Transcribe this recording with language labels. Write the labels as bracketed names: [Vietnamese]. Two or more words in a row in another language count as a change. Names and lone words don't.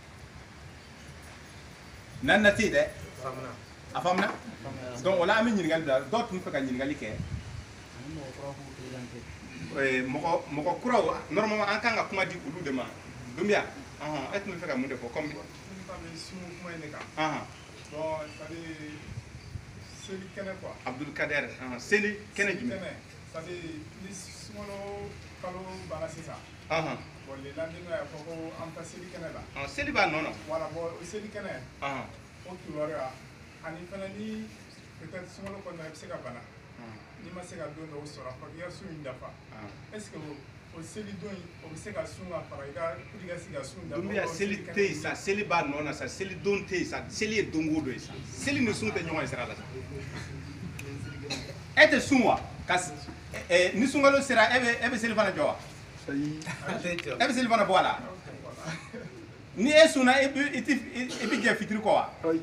[Bambara] naani na tɛ yen dɛ a faamuna donc o la an bɛ ɲininkali bila dɔw tun bɛ fɛ ka ɲininkali kɛ mɔgɔ kuraw normalement an kan ka kuma di olu de ma Dumbuya e tun bɛ fɛ ka mun de fɔ comme seli kɛnɛ quoi Abdul Kader seli kɛnɛ jumɛn ni sunkalo kalo banna sisan bon [French] le lendemain [Bambara] a fɔ ko an bɛ taa seli kɛnɛ la seli b'a nɔ na voilà bon o seli kɛnɛ o kibaruya ani fana ni peut-être sunkalo kɔnɔna i bɛ se ka bana n'i ma se ka don dɔw sɔrɔ a fɔ k'i ka sun in dafa [French] est-ce que [Bambara] o seli don o bɛ se ka sun ka fara i ka pour i ka se ka sun dafa Dumbuya seli tɛ yen sa seli b'a nɔ na sa seli don tɛ yen sa seli ye don o don ye sa seli ni sun tɛ ɲɔgɔn ye sira la sa e tɛ sun wa ni sunkalo sera e bɛ seli fana jɔ wa e bɛ seli fana bɔ a la ni e sunna e bɛ jɛ fitiri kɔ wa